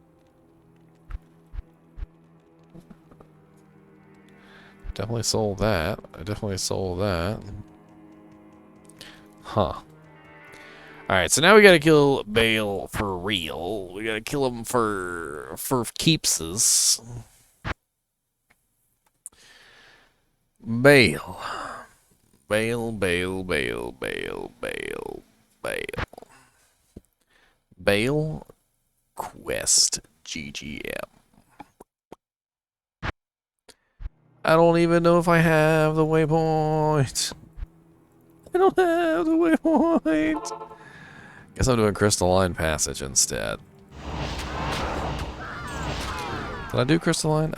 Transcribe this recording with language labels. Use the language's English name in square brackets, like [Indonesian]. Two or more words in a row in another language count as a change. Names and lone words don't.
[English] Definitely sold that. I definitely sold that. Huh. Alright, so now we gotta kill Bale for real. We gotta kill him for keepses. Bale. Bale, Bale, Bale, Bale, Bale, Bale. Bale Quest GGM. I don't even know if I have the waypoint. I don't have the waypoint. Guess I'm doing Crystalline Passage instead. Did I do Crystalline?